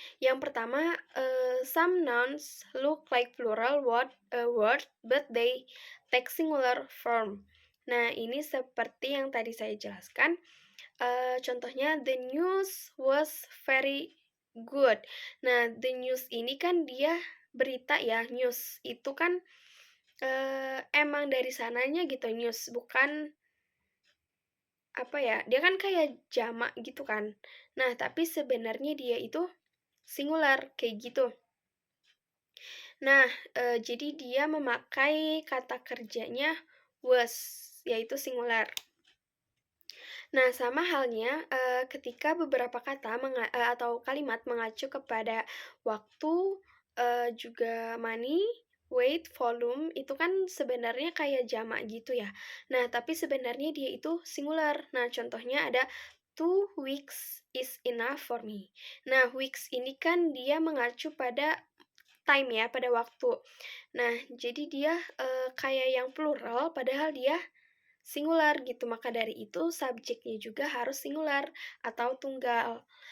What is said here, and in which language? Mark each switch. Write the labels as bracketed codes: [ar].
[id] Yang pertama, [en] some nouns look like plural word, but they take singular form. [id] Nah, ini seperti yang tadi saya jelaskan. Contohnya, [en] the news was very good. [id] Nah, the news ini kan dia berita ya, news itu kan emang dari sananya gitu, news, bukan dia kan kayak jamak gitu kan. Nah, tapi sebenarnya dia itu singular, kayak gitu. Nah, jadi dia memakai kata kerjanya was, yaitu singular. Nah, sama halnya, ketika beberapa kata atau kalimat mengacu kepada waktu, juga money, weight, volume, itu kan sebenarnya kayak jamak gitu ya. Nah, tapi sebenarnya dia itu singular. Nah, contohnya ada, [en] "2 weeks is enough for me." [id] Nah, weeks ini kan dia mengacu pada time ya, pada waktu. Nah, jadi dia, kayak yang plural padahal dia singular gitu, maka dari itu subjeknya juga harus singular atau tunggal.